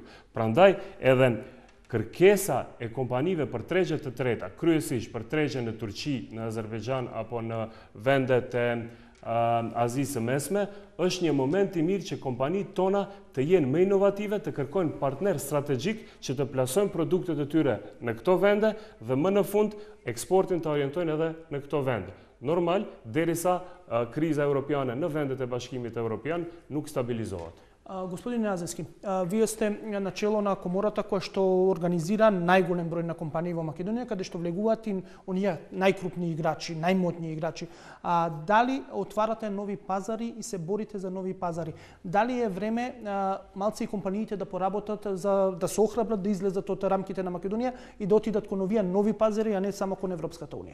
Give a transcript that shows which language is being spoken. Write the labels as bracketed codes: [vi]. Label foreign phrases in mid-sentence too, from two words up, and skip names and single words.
[sq] Prandaj edhe kërkesa e kompanive për tregje të treta, kryesisht për tregje në Turqi, në Azerbajxhan apo në vendet e Azisë së Mesme, është një moment i mirë që kompanitë tona të jenë më inovative, të kërkojnë partner strategjik që të plasojnë produktet e tyre në këto vende dhe më në fund eksportin të orientojnë edhe në këto vende. Normal, derisa kriza europiane në vendet e Bashkimit Evropian nuk stabilizohet. [mk] Господин Неазевски, вие сте начело на комората која што организира најголем број на компании во Македонија, каде што влегуваат и оние најкрупни играчи, најмотни играчи. Дали отварате нови пазари и се борите за нови пазари? Дали е време малци и компаниите да поработат за да се охрабрат да излезат од рамките на Македонија и да отидат кон овие нови пазари, а не само кон Европската унија?